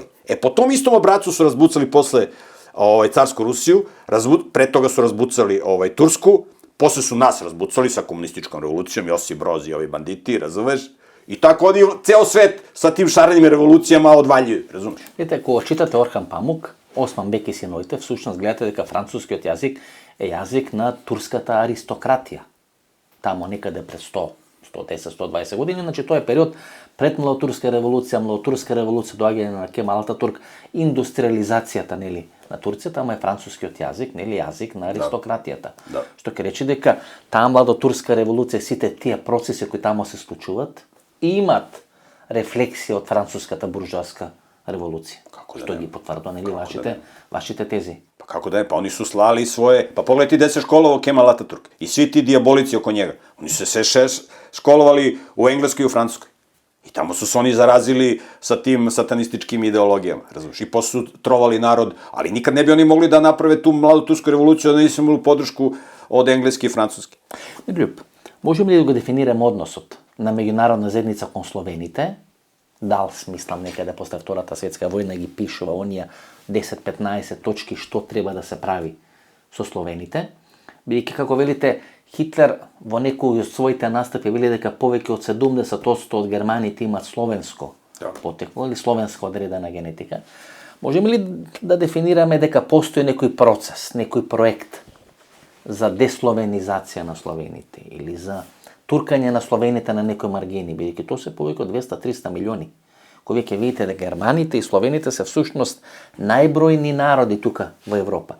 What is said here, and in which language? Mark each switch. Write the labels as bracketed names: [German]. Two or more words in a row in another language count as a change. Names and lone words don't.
[Serbian] Po tom istom obracu su razbucali posle carsku Rusiju, pre toga su razbucali Tursku, posle su nas razbucali sa komunističkom revolucijom, Josip Broz i ovi banditi, razumeš? I tako oni ceo svet sa tim šarenim revolucijama odvaljuju, razumeš? Vidite, ako čitate Orhan Pamuk, Osman Bek i [Macedonian] синовите, всъщност гледате дека францускиот јазик е јазик на турската аристократија. Тамо некаде пред 110-120 години, значи тоа е период пред младотурска револуција, доаѓање на Кемал Ататурк, индустриализацијата, нели, на Турција, тамо е францускиот јазик, нели, јазик на аристократијата. Што ќе рече дека таа младотурска револуција, сите тие процеси кои тамо се случуваат, имат рефлексија од француската буржуаска револуција. Што ги потврдува, нели, вашите тези. [Serbian] Pa kako da je, pa oni su slali svoje, pa pogledaj ti gde se školovao Kemal Ataturk i svi ti dijabolici oko njega. Oni su se školovali u Engleskoj i u Francuskoj. I tamo su se oni zarazili sa tim satanističkim ideologijama, razumiješ, i posle su trovali narod, ali nikad ne bi oni mogli da naprave tu mladu tursku revoluciju, da nisu imali podršku od Engleske i Francuske. Ljub, [Macedonian] можеме ли да го дефинираме односот на меѓународна заедница кон словените? Дал смислам некаде после Втората светска војна ги пишува оние 10-15 точки што треба да се прави со словените, бидејќи како велите Хитлер во некои од своите настапи вели дека повеќе од 70% од германите имаат словенско потекло, или словенска одредена генетика, можеме ли да дефинираме дека постои некој процес, некој проект за десловенизација на словените или за туркање на словените на некои маргини, бидејќи тоа се повеќе од 200-300 милиони, кои ќе видите дека германите и словените се всушност најбројни народи тука во Европа.